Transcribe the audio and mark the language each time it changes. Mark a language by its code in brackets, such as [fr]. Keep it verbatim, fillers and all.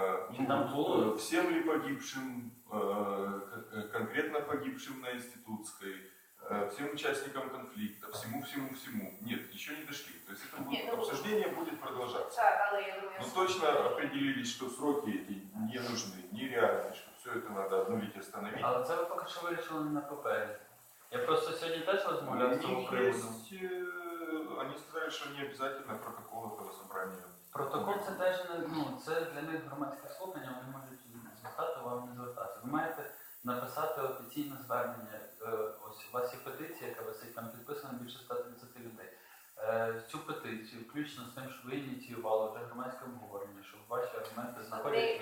[ru] Ну, всем ли погибшим, конкретно погибшим на Институтской, всем участникам конфликта, всему-всему-всему. Нет, еще не дошли. То есть это будет, обсуждение будет продолжаться. Но точно определились, что сроки эти не нужны, нереальны, что все это надо обнулить и остановить. [uk] Але це ви поки що вирішили не на папері. Я просто сьогодні теж розмовляв з цього приводу. [ru] Они сказали, что не обязательно протокол этого собрания. [uk] Протокол це теж ну, це для них громадське слухання, вони можуть звертати, вам не звертатися. Ви маєте написати офіційне звернення. Ось у вас є петиція, яка висить, там підписано більше ста тридцяти людей. Цю петицію, включно з тим, що ви ініціювали вже громадське обговорення, щоб ваші аргументи знаходять